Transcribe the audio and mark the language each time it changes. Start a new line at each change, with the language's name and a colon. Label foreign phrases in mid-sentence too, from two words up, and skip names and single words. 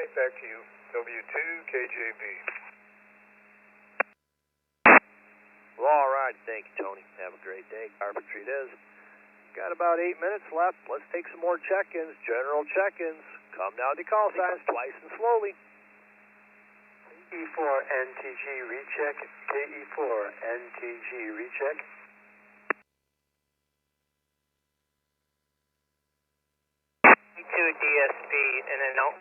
English: Back to you, W2KJB. Well, all right. Thank you, Tony. Have a great day. Carpentry it is. Got about 8 minutes left. Let's take some more check-ins. General check-ins. Come down to call signs twice and slowly. KE4 NTG recheck. KE4 NTG recheck. K2 DSP in and out.